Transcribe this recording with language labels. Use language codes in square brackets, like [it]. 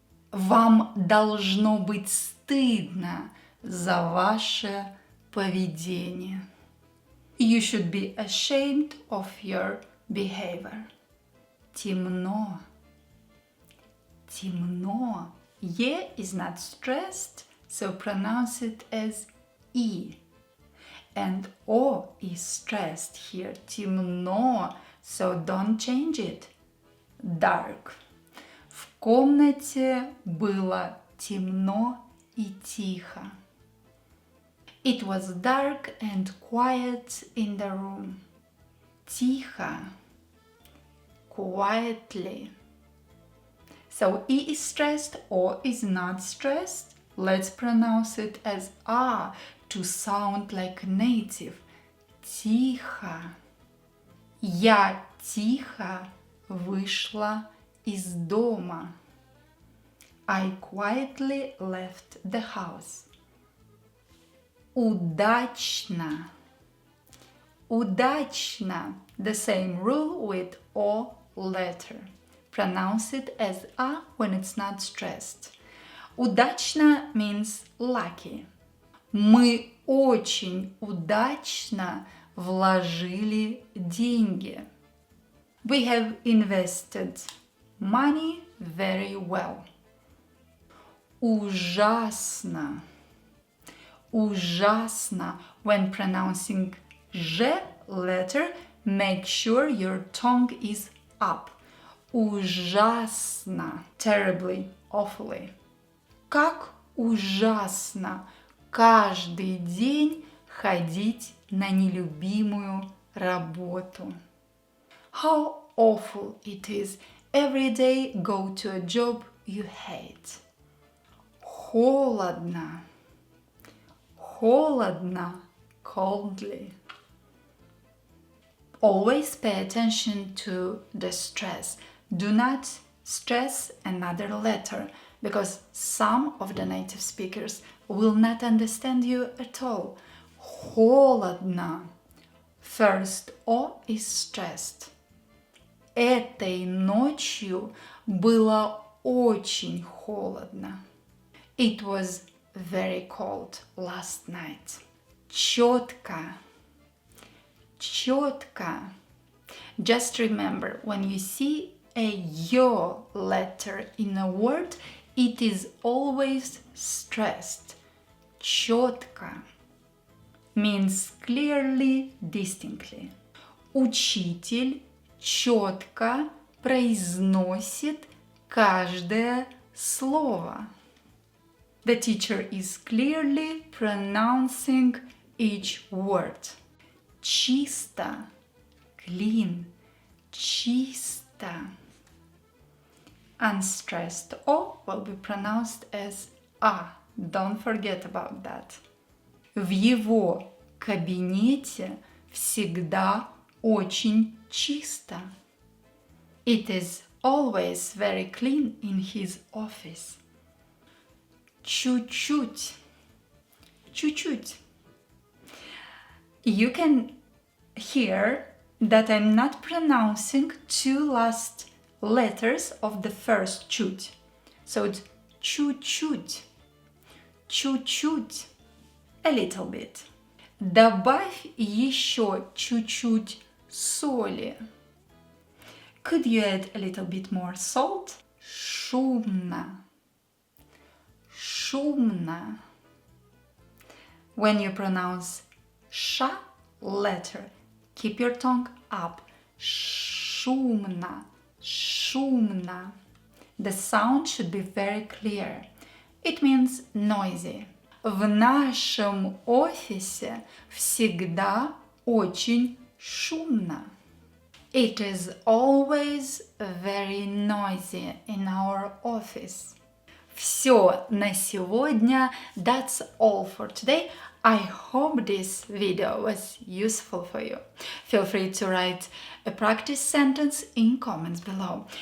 [ru] Вам должно быть стыдно за ваше поведение. [en] You should be ashamed of your behavior. [ru] Темно. Темно. [en] E is not stressed, so pronounce it as E. And O is stressed here. Темно, so don't change it. Dark. [ru] В комнате было темно и тихо. [en] It was dark and quiet in the room. [ru] Тихо. Quietly. [en] So E is stressed, O is not stressed. Let's pronounce it as A to sound like native. [ru] Тихо. Я тихо вышла из дома. [en] I quietly left the house. [ru] Удачно. Удачно. [en] The same rule with O letter. Pronounce it as A when it's not stressed. Удачно means lucky. [ru] Мы очень удачно вложили деньги. [en] We have invested money very well. [ru] Ужасно. Ужасно. [en] When pronouncing Ж letter, make sure your tongue is up. Ужасно. Terribly, awfully. [ru] Как ужасно каждый день ходить на нелюбимую работу. [en] How awful it is every day go to a job you hate. [ru] Холодно. Холодно. Coldly. [en] Always pay attention to the stress. Do not stress another letter because some of the native speakers will not understand you at all. Холодно. First O is stressed. [ru] Этой ночью было очень холодно. [en] It was very cold last night. [ru] Чётко. Чётко. [en] Just remember, when you see a yo letter in a word, it is always stressed. Чётко means clearly, distinctly. [ru] Учитель чётко произносит каждое слово. [en] The teacher is clearly pronouncing each word. [ru] Чисто, clean, чисто. [en] Unstressed O will be pronounced as A. Don't forget about that. [ru] В его кабинете всегда очень чисто. [en] It is always very clean in his office. [ru] Чуть-чуть. Чуть-чуть. [en] You can hear that I'm not pronouncing two last letters of the first чуть. So it's чуть-чуть. [ru] Чуть-чуть. [en] A little bit. [ru] Добавь еще чуть-чуть соли. [en] Could you add a little bit more salt? Шумно. [ru] Шумно. [en] When you pronounce sh letter, keep your tongue up. [ru] Шумно. Шумно. [en] The sound should be very clear. It means noisy. В нашем офисе всегда очень шумно. It is always very noisy in our office. [ru] Все на сегодня. [en] That's all for today. I hope this video was useful for you. Feel free to write a practice sentence in comments below.